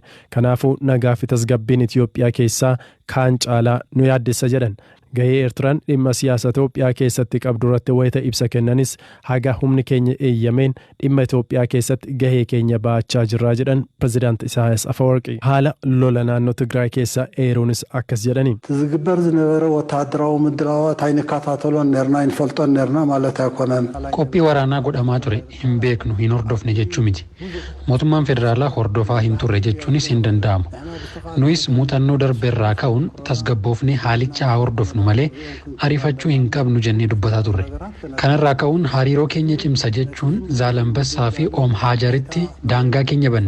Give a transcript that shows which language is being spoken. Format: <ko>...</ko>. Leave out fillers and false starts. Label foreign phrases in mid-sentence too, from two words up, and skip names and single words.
<om>Kanaafuu nagaa fi tasgabbiin Itoophiyaa keessaa kaan caalaa nu yaaddessa jedhan. Gahee Eertiraan dhimma siyaasa Itoophiyaa keessatti qabdu irratti wayita ibsa kennanis haga humni keenya eeyyameen dhimma Itoophiyaa keessatti gahee keenya baachaa jirraa jedhan pireezidaanti Isaayyaas Afwerqi. Haala lola naannoo Tigraay keessa eeruunis akkas jedhani.</om> <ti>ዝግበር ዝነበረ ወታደራዊ ምድላዋት አይንከታተሎን ነርና ኢንፈልጦን ነርና ማለት አይኮነን</ti> <om>qophii waraanaa godhamaa ture hin beeknu hin hordofne jechuu miti. Mootummaan federaalaa hordofaa hin turre jechuunis hin danda'amu. Nuyis muuxannoo darbeerraa ka'uun tasgabboofne haalicha haa hordofnu beeknu malee ariifachuu hin qabnu jennee dubbataa turre. Kanarraa ka'uun hariiroo keenya cimsa jechuun Zaalambassaa fi Oom Haajaritti daangaa keenya banne.</om>